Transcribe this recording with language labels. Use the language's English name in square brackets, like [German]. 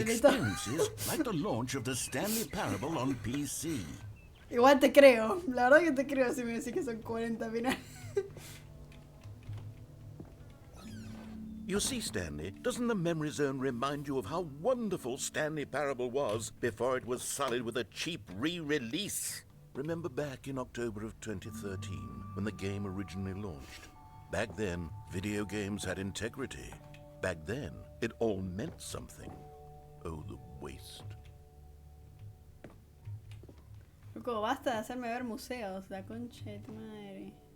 [English] Experiences like the launch of the Stanley Parable on PC. [Spanish] Igual te creo. La verdad que te creo si me decís que son 40 finales. [English] You see, Stanley, doesn't the memory zone remind you of how wonderful Stanley Parable was before it was sullied with a cheap re-release? Remember back in October of 2013, when the game originally launched? Back then, video games had integrity. Back then, it all meant something. Oh, the waste. [Spanish] Loco, basta de hacerme ver museos, la concha de tu madre.